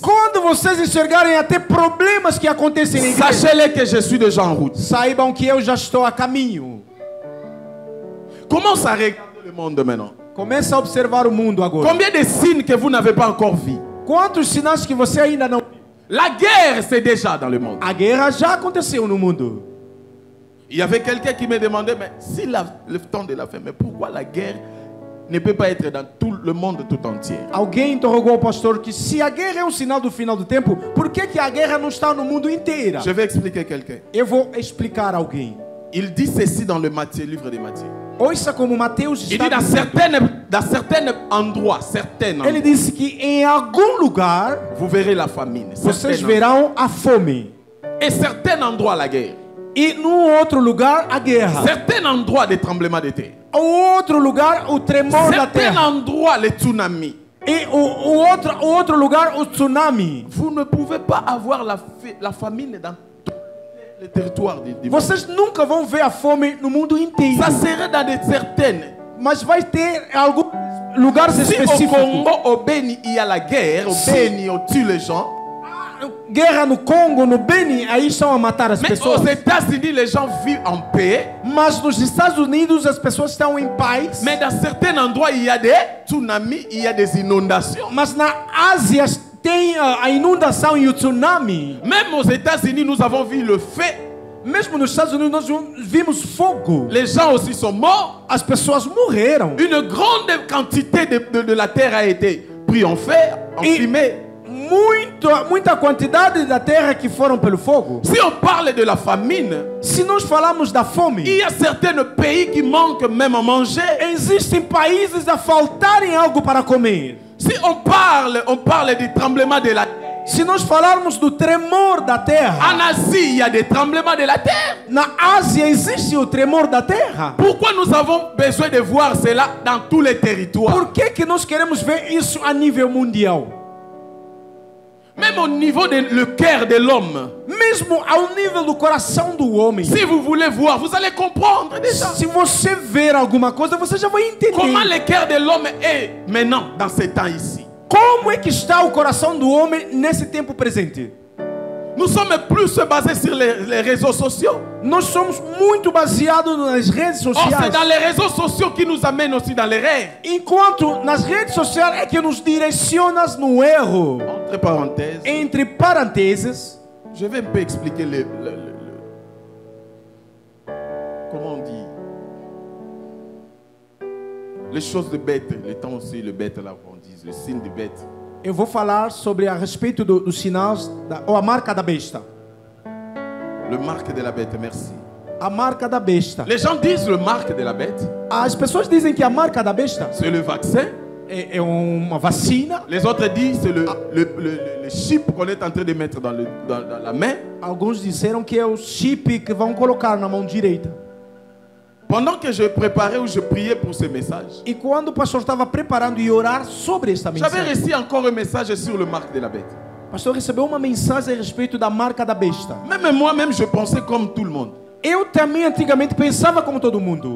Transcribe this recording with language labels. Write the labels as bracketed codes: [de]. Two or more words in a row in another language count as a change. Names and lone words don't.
[pt] quando vocês enxergarem até problemas que acontecem na igreja, [fr] sachez-le que je suis déjà en route. [pt] saibam que eu já estou a caminho. [fr] Commence à regarder le monde maintenant. [pt] Começa a observar o mundo agora. [fr] Combien de signes que vous n'avez pas encore vus? [pt] Quantos sinais que você ainda não... [fr] La guerre, c'est déjà dans le monde. [pt] A guerra já aconteceu no mundo. [fr] Il y avait quelqu'un qui me demandait, mais si le temps de la fin, mais pourquoi la guerre ne peut pas être dans tout le monde tout entier? [pt] Alguém interrogou o pastor que se a guerra é um sinal do final do tempo, por que a guerra não está no mundo inteiro? [fr] Je vais expliquer quelqu'un. [pt] Eu vou explicar a alguém. [fr] Il dit ceci dans le Matthieu, livre de Matthieu. [pt] Ouça como Mateus [fr] Il [pt] está [fr] dit dans certains endroits, [pt] Ele disse que em algum lugar [fr] vous verrez la famine. [pt] vocês [fr] Certains [pt] verão a fome. [fr] et certains endroits la guerre. [pt] E num outro lugar a guerra. [fr] Certains endroits des tremblements de terre. [pt] O outro lugar o tremor da [fr] Certains [pt] terra. [fr] endroits les tsunamis. [pt] E o outro lugar o tsunami. [fr] Vous ne pouvez pas avoir la famine dans tout le territoire du monde. [pt] Vocês nunca vão ver a fome no mundo inteiro. [fr] Ça serait dans des certaines. [pt] Mas vai ter alguns lugares [fr] Si au [pt] específicos. [fr] Congo, au Béni, il y a la guerre, au Béni, on tue les gens. [pt] Guerra no Congo, no Beni, aí estão a matar as [fr] Mais [pt] pessoas. [fr] aux États-Unis, les gens vivent en paix. [pt] Mas nos Estados Unidos as pessoas estão em paz. [fr] Mais dans certains endroits, il y a des tsunamis, il y a des inondations. [pt] Mas na Ásia tem a inundação e o tsunami. [fr] Même aux États-Unis, nous avons vu le feu. [pt] Mesmo nos Estados Unidos nós vimos fogo. [fr] Les gens aussi sont morts. [pt] As pessoas morreram. [fr] Une grande quantité de la terre a été prise en feu, en Et- fumée. [pt] Muita quantidade da terra que foram pelo fogo. [fr] Si on parle de la famine, [pt] Se nós falamos da [fr] il [pt] fome, [fr] y a certains pays qui manquent même à manger. [pt] existem países a faltarem algo para comer. [fr] Si on parle du tremblement de la terre. [pt] Se nós falarmos do tremor da terra, [fr] En Asie, il y a des tremblements de la terre. [pt] na Ásia existe o tremor da terra. [fr] Pourquoi nous avons besoin de voir cela dans tous les territoires? [pt] Por que nós queremos ver isso a nível mundial? [fr] Même au niveau du cœur de l'homme. [pt] Mesmo ao nível do coração do homem. [fr] Si vous voulez voir, vous allez comprendre déjà. [pt] Se você ver alguma coisa, você já vai [fr] Comment [pt] entender. [fr] le cœur de l'homme est maintenant, dans ces temps ici. [pt] Como é que está o coração do homem nesse tempo presente? [fr] Nous sommes plus basés sur les réseaux sociaux. [pt] Nós somos muito baseados nas redes [fr] Or, c'est [pt] sociais. [fr] dans les réseaux sociaux qui nous amènent aussi dans les rêves. [pt] Enquanto nas redes sociais é que nos direciona no erro. [fr] Entre parenthèses, [pt] Entre parênteses, [fr] je vais un peu expliquer comment on dit, les choses de bête, le temps aussi, le bête là, on dit, le signe de bête. [pt] eu vou falar sobre a respeito dos sinais ou a marca da besta. [fr] Le marque de la bête, merci. [pt] A marca da besta. [fr] Les gens disent le marque de la bête, [pt] As pessoas dizem que a marca da besta [fr] c'est le vaccin. [pt] é uma vacina. [fr] Les autres disent c'est le chip qu'on est en train de mettre dans la main. [pt] Alguns disseram que é o chip que vão colocar na mão direita. [fr] Pendant que je préparais ou je priais pour ce message, [pt] E quando o pastor estava preparando e orar sobre esta [fr] j'avais [pt] mensagem, [fr] reçu encore un message sur le marque de la bête. [pt] o pastor recebeu uma mensagem a respeito da marca da besta. [fr] Même moi-même, je pensais comme tout le monde. [pt] Eu também antigamente pensava como todo mundo,